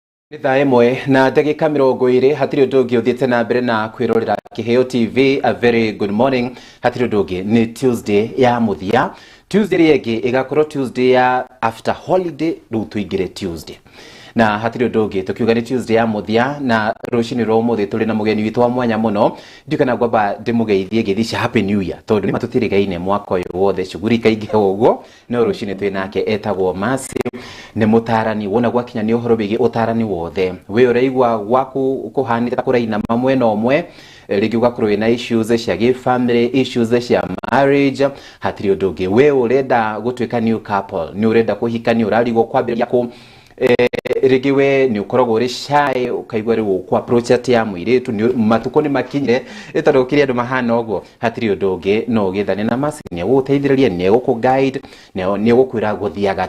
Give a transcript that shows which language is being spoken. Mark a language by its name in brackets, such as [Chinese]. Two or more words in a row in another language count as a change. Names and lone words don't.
[Kikuyu] Nĩ thaa ĩmwe na ndagĩka 20 hatirĩ ũndũ ũngĩ ũthiĩte na mbere na kwĩrorera KIHEOTV. [English] A very good morning. [Kikuyu] Hatirĩ ũndũ ũngĩ nĩ Tuesday ya mũthia. Tuesday ĩngĩ ĩgakorwo Tuesday ya [English] after holiday, [Kikuyu] rĩu tũingĩre Tuesday. Na hatirĩ ũndũ ũngĩ tũkiuga nĩ Tuesday ya mũthia na rũcinĩ rwa ũmũthĩ tũrĩ na mũgeni witũ wa mwanya mũno. Ndikana ngwamba ndĩmũgeithie ngĩthicia [English] happy new year [Kikuyu] tondũ nĩ matũtirigaine mwaka ũyũ wothe shughuli kaingĩ ũguo. No rũcinĩ twĩ nake etagwo Mercy, nĩ mũtarani wona gwakinya nĩ ũhoro wĩgiĩ ũtarani wothe. We ũraigua gwaku kũhanĩta kũraina mwena ũmwe, rĩngĩ ũgakorwo wĩna issues cia family, issues cia marriage, hatirĩ ũndũ ũngĩ. We ũrenda gũtuĩka [English] new couple, [Kikuyu] nĩ ũrenda kũhikania, ũrarigwo kwambĩrĩria kũ rĩngĩ we nĩ ũkoragwo ũrĩ shy, ũkaigua rĩu ku approach ati ya mũirĩtu matukũ nĩ makinyire ĩtondũ kĩrĩa andũ mahana ũguo. Hatirĩ ũndũ ũngĩ no ũgĩthane na Mercy, nĩ ũgũteithĩrĩria, nĩ ũgũkũ-guide, nĩ ũgũkwĩra gũthiaga atĩa.